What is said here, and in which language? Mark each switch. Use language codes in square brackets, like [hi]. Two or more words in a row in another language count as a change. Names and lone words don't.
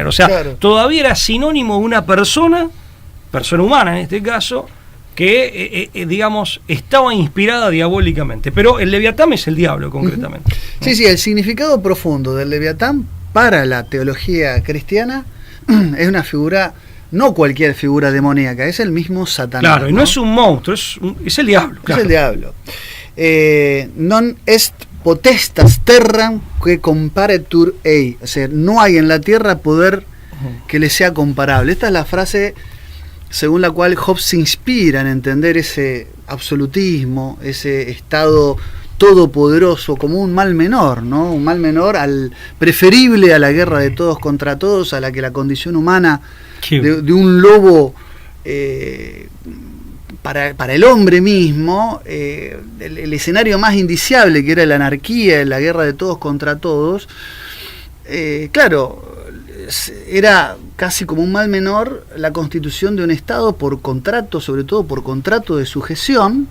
[es] O sea, claro, todavía era sinónimo de una persona humana en este caso, que, digamos, estaba inspirada diabólicamente. Pero el Leviatán es el diablo, concretamente. Sí, sí, el significado profundo del Leviatán para la teología cristiana es una figura, no cualquier figura demoníaca, es el mismo Satanás. Claro, y no es un monstruo, es el diablo. Claro. Es el diablo. [la] Non est potestas terram que comparetur ei. [es] O sea, no hay en la tierra poder que le sea comparable. Esta es la frase según la cual Hobbes se inspira en entender ese absolutismo, ese estado todopoderoso como un mal menor, ¿no? Un mal menor preferible a la guerra de todos contra todos, a la que la condición humana de un lobo para el hombre mismo, el escenario más indiciable, que era la anarquía, la guerra de todos contra todos, claro, era casi como un mal menor la constitución de un Estado por contrato, sobre todo por contrato de sujeción.